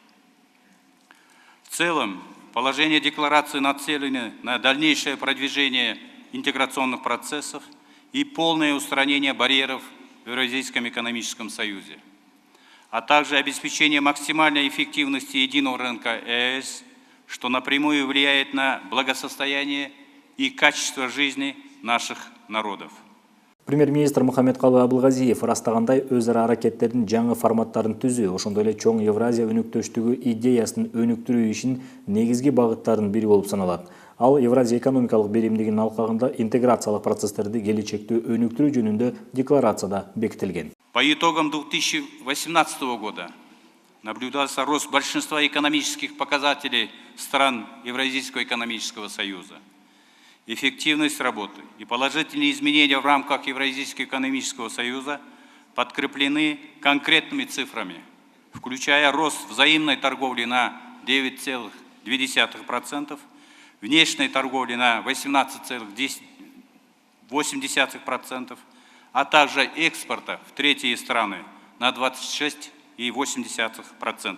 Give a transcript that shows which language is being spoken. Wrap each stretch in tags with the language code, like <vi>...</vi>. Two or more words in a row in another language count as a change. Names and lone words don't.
<ru>В целом, положения декларации нацелены на дальнейшее продвижение интеграционных процессов и полное устранение барьеров в Евразийском экономическом союзе, а также обеспечение максимальной эффективности единого рынка ЕС, что напрямую влияет на благосостояние и качество жизни наших народов.</ru> <ky>Премьер-министр Мухаммедкалы Абылгазиев ырастагандай өз ара аракеттердин жаңы форматтарын түзүү, ошондой эле чоң Евразия өнүктөштүгү идеясын өнүктүрүү ишин негизги багыттардын бири болуп саналат. Ал Евразия экономикалык биримдигинин алкагында интеграциялык процесстерди келечекте өнүктүрүү жөнүндө декларацияда бекитилген.</ky> <ru>По итогам 2018 года наблюдался рост большинства экономических показателей стран Евразийского экономического союза. Эффективность работы и положительные изменения в рамках Евразийского экономического союза подкреплены конкретными цифрами, включая рост взаимной торговли на 9,2%, внешней торговли на 18,8%, а также экспорта в третьи страны на 26,8%.</ru>